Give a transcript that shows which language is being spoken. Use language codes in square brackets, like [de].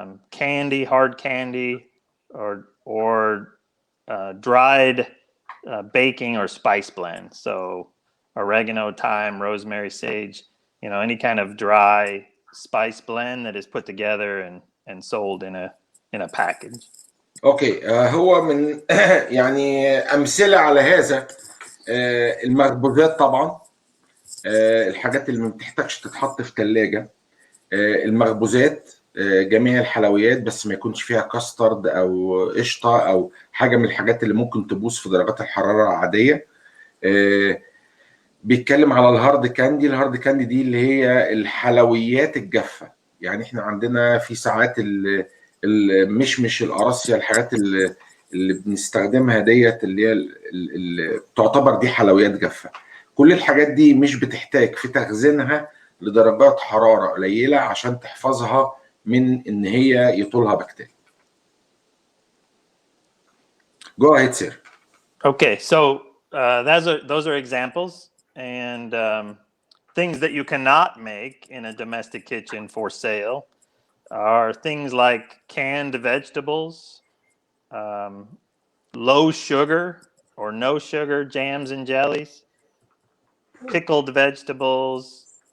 [en] Candy, hard candy, or dried baking or spice blends. So oregano, thyme, rosemary, sage, any kind of dry spice blend that is put together and sold in a package. [ar] اوكي، هو من يعني امثله على هذا المخبوزات طبعا، الحاجات اللي ما بتحتاجش تتحط في ثلاجه، المخبوزات، جميع الحلويات بس ما يكونش فيها كاسترد او قشطه او حاجه من الحاجات اللي ممكن تبوظ في درجات الحراره العاديه. بيتكلم على الهارد كاندي. الهارد كاندي دي اللي هي الحلويات الجافه، يعني احنا عندنا في ساعات المشمش، القراصية، الحاجات اللي بنستخدمها ديت اللي هي اللي تعتبر دي حلويات جافة. كل الحاجات دي مش بتحتاج في تخزينها لدرجات حرارة قليلة عشان تحفظها من ان هي يطولها بكتيريا. [en] Go ahead, sir. Okay, so those are examples and things that you cannot make in a domestic kitchen for sale are things like canned vegetables, low sugar or no sugar jams and jellies, pickled vegetables,